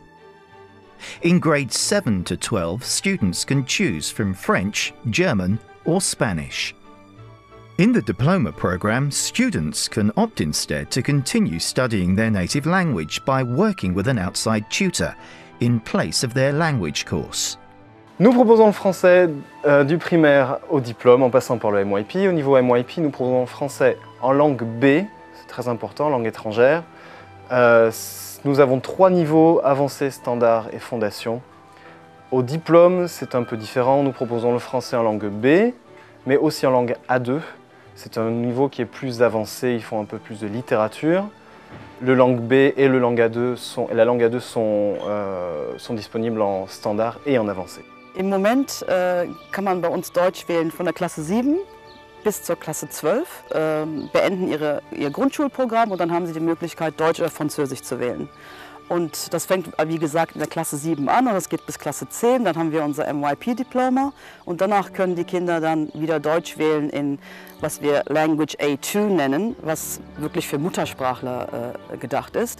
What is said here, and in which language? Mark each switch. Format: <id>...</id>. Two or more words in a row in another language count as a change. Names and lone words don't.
<en>In grades 7 to 12, students can choose from French, German or Spanish. In the diploma program, students can opt instead to continue studying their native language by working with an outside tutor in place of their language course.</en> <fr>Nous proposons le français du primaire au diplôme en passant par le MYP. Au niveau MYP, nous proposons le français en langue B, c'est très important, langue étrangère. Nous avons 3 niveaux, avancé, standard et fondation. Au diplôme, c'est un peu différent. Nous proposons le français en langue B, mais aussi en langue A2. C'est un niveau qui est plus avancé, ils font un peu plus de littérature. Le langue B et la langue A2 sont disponibles en standard et en avancé.</fr> <de>Im Moment kann man bei uns Deutsch wählen von der Klasse 7 bis zur Klasse 12, beenden ihr Grundschulprogramm und dann haben sie die Möglichkeit, Deutsch oder Französisch zu wählen. Und das fängt, wie gesagt, in der Klasse 7 an und das geht bis Klasse 10. Dann haben wir unser MYP-Diploma und danach können die Kinder dann wieder Deutsch wählen in, was wir Language A2 nennen, was wirklich für Muttersprachler gedacht ist.</de>